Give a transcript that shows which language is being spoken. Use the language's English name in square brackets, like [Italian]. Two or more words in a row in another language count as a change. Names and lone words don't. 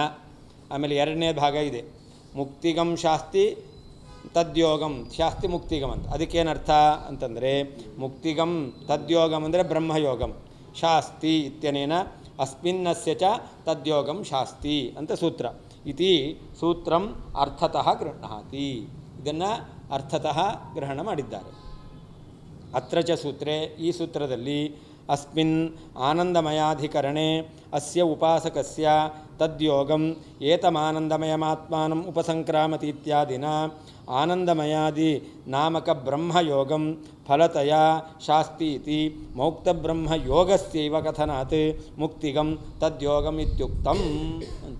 [Kannada] ಆಮೇಲೆ ಎರಡನೇ ಭಾಗ ಇದೆ, [Sanskrit] ಮುಕ್ತಿಗಂ ಶಾಸ್ತಿ ತದ್ಯೋಗಂ ಶಾಸ್ತಿ ಮುಕ್ತಿಗಂ [Kannada] ಅಂತ. ಅದಕ್ಕೇನರ್ಥ ಅಂತಂದರೆ [Sanskrit] ಮುಕ್ತಿಗಂ ತದ್ಯೋಗಂ [Kannada] ಅಂದರೆ [Sanskrit] ಬ್ರಹ್ಮಯೋಗಂ, ಶಾಸ್ತಿ ಇತ್ಯನೇನ ಅಸ್ಮಿನ್ನಸ್ಯ ಚ ತದ್ಯೋಗಂ ಶಾಸ್ತಿ [Kannada] ಅಂತ ಸೂತ್ರ. [Sanskrit] ಇತಿ ಸೂತ್ರಂ ಅರ್ಥತಃ ಗೃಹ್ಣಾತಿ. [Kannada] ಇದನ್ನು ಅರ್ಥತಃ ಗ್ರಹಣ ಮಾಡಿದ್ದಾರೆ. [Sanskrit] ಅತ್ರ ಚ ಸೂತ್ರೇ, [Kannada] ಈ ಸೂತ್ರದಲ್ಲಿ [Sanskrit] ಅಸ್ಮಿನ್ ಆನಂದಮಯಾಧಿಕರಣೆ ಅಸ್ಯ ಉಪಾಸಕಸ್ಯ ತದ್ಯೋಗಂ ಏತಮಾನಂದಮಯಮಾತ್ಮಾನಂ ಉಪಸಂಕ್ರಾಮತಿ ಇತ್ಯಾದಿನ ಆನಂದಮಯಾದಿ ನಾಮಕ ಬ್ರಹ್ಮಯೋಗಂ ಫಲತಯ ಶಾಸ್ತಿ ಇತಿ ಮೌಕ್ತಬ್ರಹ್ಮಯೋಗಸ್ಯೈವ ಕಥನಾತ್ ಮುಕ್ತಿಗಂ ತದ್ಯೋಗಂ ಇತ್ಯುಕ್ತಂ ಅಂತ.